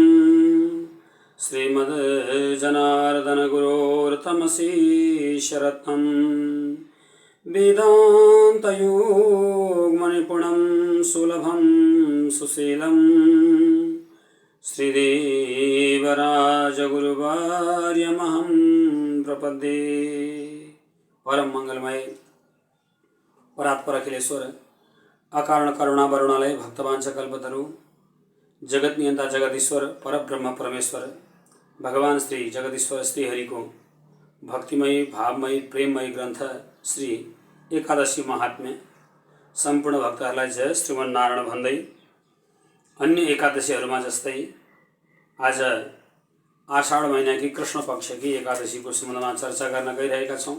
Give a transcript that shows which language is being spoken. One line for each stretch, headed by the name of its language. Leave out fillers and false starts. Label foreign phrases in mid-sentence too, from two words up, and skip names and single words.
Sanskrit: श्रीमद्जनार्दन गुरोर्तमसीशरत्नं वेदान्तयोगमणिपुणं सुलभं सुशीलं श्रीदेवराजगुरुवर्यमहं प्रपद्ये।
Nepali: परम मंगलमय परात्पर अखिलेश्वर अकारण करुणा वरुणालय भक्तवांश कल्पतरु जगत नियंता जगदीश्वर परब्रह्म परमेश्वर भगवान श्री जगदीश्वर श्री हरि को भक्तिमय भावमय प्रेममय ग्रन्थ श्री एकादशी महात्म्य सम्पूर्ण भक्तहरूलाई जय श्रीमन्नारायण भन्दै अन्य एकादशीहरूमा जस्तै आज आषाढ महिनाकी कृष्ण पक्षकी एकादशीको सम्बन्धमा चर्चा गर्न गइरहेका छौँ।